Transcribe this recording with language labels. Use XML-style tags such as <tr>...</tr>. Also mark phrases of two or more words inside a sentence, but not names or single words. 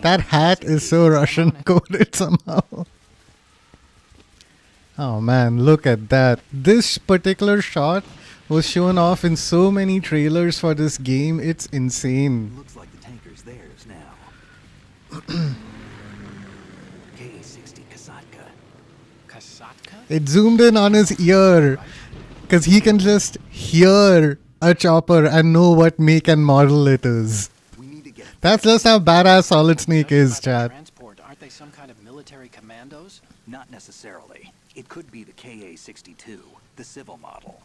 <en>That hat is so Russian coded somehow. Oh man, look at that. This particular shot was shown off in so many trailers for this game. It's insane. Looks like the tanker's theirs now. KA-60 Kasatka. Kasatka? It zoomed in on his ear because he can just hear a chopper and know what make and model it is. We need to get That's just how badass Solid Snake is, chat. Transport, aren't they some kind of military commandos? Not necessarily. It could be the KA-62, the civil model.</en>